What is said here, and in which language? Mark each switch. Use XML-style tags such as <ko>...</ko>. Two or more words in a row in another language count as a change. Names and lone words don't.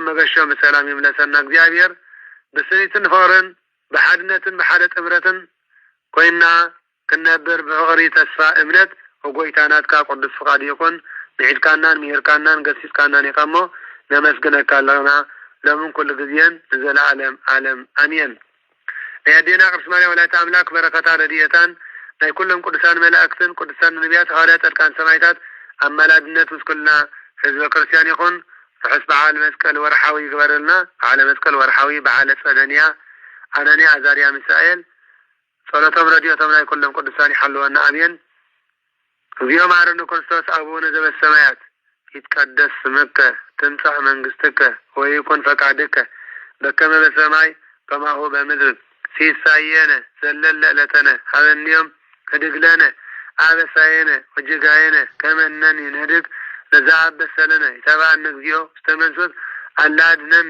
<ti>መገሾም ብሰላም ይምለሰና እግዚአብሔር ብስኒትን ፍቕርን ብሓድነትን ብሓደ ጥምረትን ኮይና ክነብር ብፍቕሪ ተስፋ እምነት ወጎይታ ናትካ ቅዱስ ፍቃድ ይኹን ንዒድካናን ምሂርካናን ገሲጽካናን ኢኻ እሞ ነመስግነካ ኣለና ለምን ኩሉ ግዜን ንዘለዓለም ዓለም ኣሜን ናይ ኣዴና ቅድስት ማርያም ወላዲተ ኣምላክ በረከታ ረድኤታን ናይ ኩሎም ቅዱሳን መላእክትን ቅዱሳን ነቢያት ሐዋርያት ጻድቃን ሰማዕታት ኣማላድነት ምስ ኩልና ህዝበ ክርስቲያን ይኹን ርሑስ በዓል መስቀል ወርሓዊ ይግበረልና በዓለ መስቀል ወርሓዊ በዓለ ጸደንያ ኣነንያ ኣዛርያ ሚሳኤል ጸሎቶም ረድኤቶም ናይ ኩሎም ቅዱሳን ይሓልወና ኣሜን</ti> <gez>እግዚኦ መሐረነ ክርስቶስ አቡነ ዘበሰማያት ይትቀደስ ስምከ ትምጻእ መንግሥትከ ወይኩን ፈቃድከ በከመ በሰማይ ከማሁ በምድር ሲሳየነ ዘለለ ዕለተነ ሀበኒዮም ህድግለነ አበሳየነ ወጅጋየነ ከመነን ይንህድግ ለዛበሰለነ ይተባአነ እግዚኦ ስተመንሱት አላድነን</gez>